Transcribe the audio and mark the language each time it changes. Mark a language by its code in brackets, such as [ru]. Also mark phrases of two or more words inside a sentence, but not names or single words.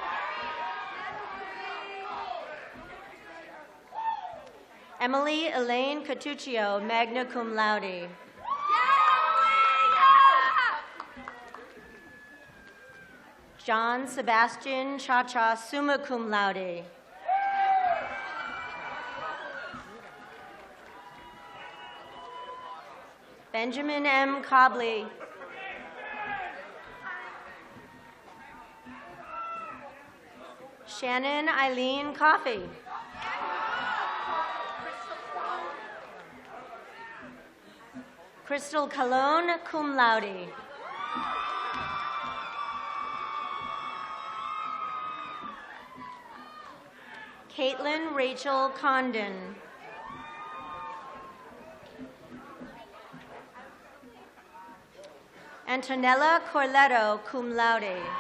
[en] Emily Elaine Catuccio, [la] magna cum laude. [en] John Sebastian Cha-Cha, [la] summa cum laude. [en] Benjamin M. Cobley. Shannon Eileen Coffey. Crystal Colon, [la] cum laude. [en] Caitlin Rachel Condon. Antonella Corletto, [la] cum laude.